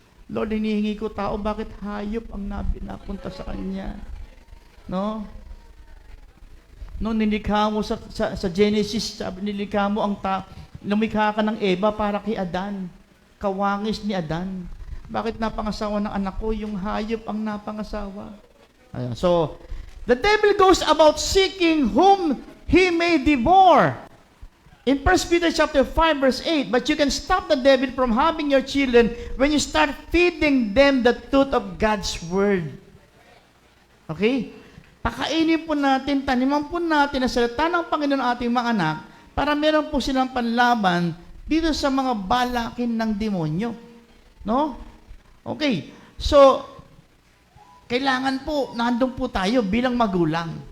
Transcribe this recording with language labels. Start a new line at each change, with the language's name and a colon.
Filipino: Lord, hinihingi ko tao, bakit hayop ang napunta sa kanya? No? No, nilikha mo sa Genesis, sabi nilikha mo lumikha ka ng Eva para kay Adan. Kawangis ni Adan. Bakit napangasawa ng anak ko? Yung hayop ang napangasawa.
English: So, the devil goes about seeking whom he may devour. In 1 Peter chapter 5 verse 8, but you can stop the devil from having your children when you start feeding them the truth of God's word. Okay?
Filipino: Pakainin po natin, taniman po natin ang salita ng Panginoon ating mga anak para meron po silang panlaban dito sa mga balakin ng demonyo. No? Okay. So, kailangan po, nandun po tayo bilang magulang.